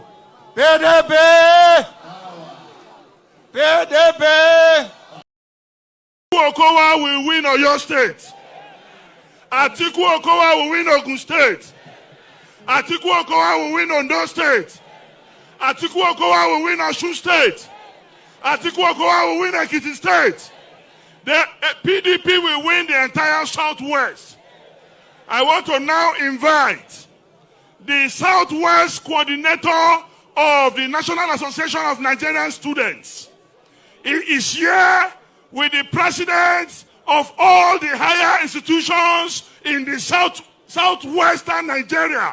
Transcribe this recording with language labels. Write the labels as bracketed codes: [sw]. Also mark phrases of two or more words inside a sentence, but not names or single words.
[en] PDP! PDP! Okowa will win Oyo State. Atiku Okowa will win Ogun State. Atiku Okowa will win Ondo State. Atiku Okowa will win Osun State. Atiku Okowa will win Ekiti State. The PDP will win the entire Southwest. I want to now invite the Southwest Coordinator of the National Association of Nigerian Students. He is here with the presidents of all the higher institutions in the southwestern Nigeria.